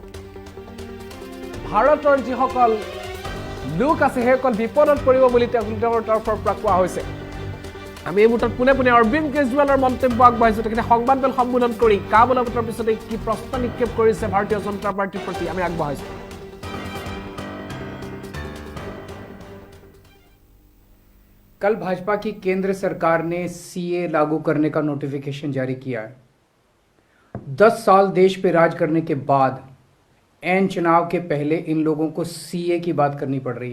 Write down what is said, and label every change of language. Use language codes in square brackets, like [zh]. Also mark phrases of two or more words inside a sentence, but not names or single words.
[as] ভাৰতৰ যিসকল লোক আছে সেইসকল বিপদত পৰিব বুলি তেওঁলোকৰ তৰফৰ পৰা কোৱা হৈছে আমি এই মুহূৰ্তত পুনে পুনে অৰবিন্দ কেজৰিৱালৰ মন্তব্য আগবঢ়াইছোঁ তেখেতে সংবাদমেল সম্বোধন কৰি কা বলবতৰ পিছতে কি প্ৰশ্ন নিক্ষেপ কৰিছে ভাৰতীয় জনতা পাৰ্টিৰ প্ৰতি আমি আগবঢ়াইছোঁ [hi] कल भाजपा की केंद्र सरकार ने सीए लागू करने का नोटिफिकेशन जारी किया है 10 साल देश पे राज करने के बाद एन चुनाव के पहले इन लोगों को सीए की बात करनी पड़ रही